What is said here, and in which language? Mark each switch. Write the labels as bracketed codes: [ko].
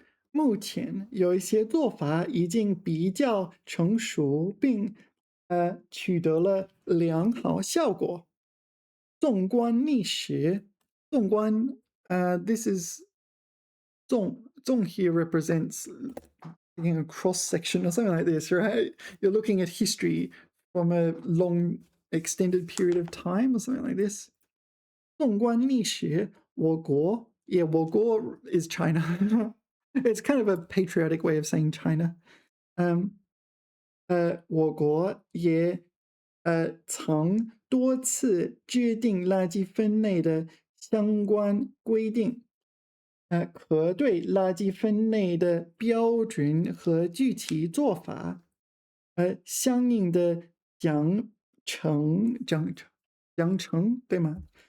[zh] 目前有一些做法已经比较成熟，并取得了良好效果。 [en] 纵观历史，纵观 this is 纵 here represents taking a cross section or something like this, right? You're looking at history from a long extended period of time or something like this. [zh] 纵观历史，我国 我国 is China. [en] It's kind of a patriotic way of saying China. [zh] 我国也曾多次制定垃圾分类的相关规定，可对垃圾分类的标准和具体做法，相应的奖惩对吗？